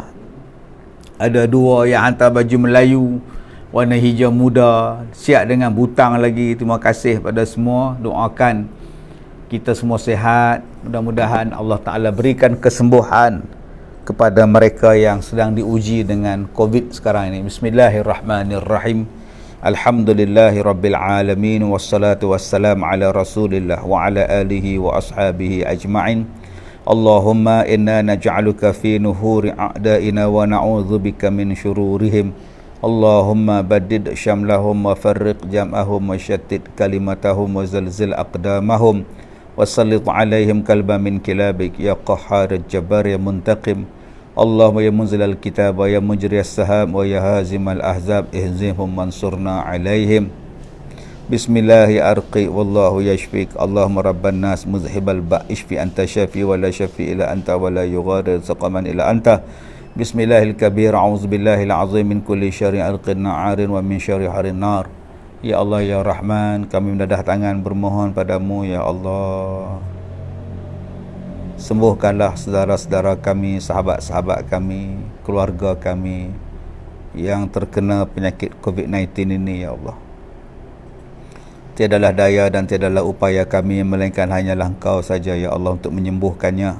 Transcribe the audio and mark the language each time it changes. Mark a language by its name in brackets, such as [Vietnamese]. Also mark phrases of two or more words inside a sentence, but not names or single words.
[Malay] Ada dua yang hantar baju Melayu warna hijau muda, siap dengan butang lagi. Terima kasih pada semua. Doakan kita semua sihat. Mudah-mudahan Allah Ta'ala berikan kesembuhan kepada mereka yang sedang diuji dengan COVID sekarang ini. [Arabic] بسم الله الرحمن الرحيم. الحمد لله رب العالمين والصلاة والسلام على رسول الله وعلى آله وأصحابه أجمعين. اللهم إنا نجعلك في نحور أعدائنا ونعوذ بك من شرورهم. اللهم بدد شملهم وفرق جمعهم وشتت كلمتهم وزلزل أقدامهم وسلط عليهم كلبا من كلابك يا قهار جبار يا منتقم. اللهم يا منزل الكتاب ويا مجري السحاب ويا هازم الأحزاب اهزمهم وانصرنا عليهم. بسم الله أرقي والله يشفيك. اللهم رب الناس مذهب البأس اشف أنت الشافي ولا شافي إلا أنت ولا يغادر سقما إلا أنت. بسم الله الكبير، أعوذ بالله العظيم من كل شر عرق نعار ومن شر حر النار. يا الله يا رحمن, [Malay] kami mendadah tangan bermohon padamu [Arabic] يا الله. [Malay] Sembuhkanlah saudara-saudara kami, sahabat-sahabat kami, keluarga kami yang terkena penyakit COVID-19 ini [Arabic] يا الله. [Malay] Tiadalah daya dan tiadalah upaya kami melainkan hanyalah Engkau saja [Arabic] يا الله [Malay] untuk menyembuhkannya.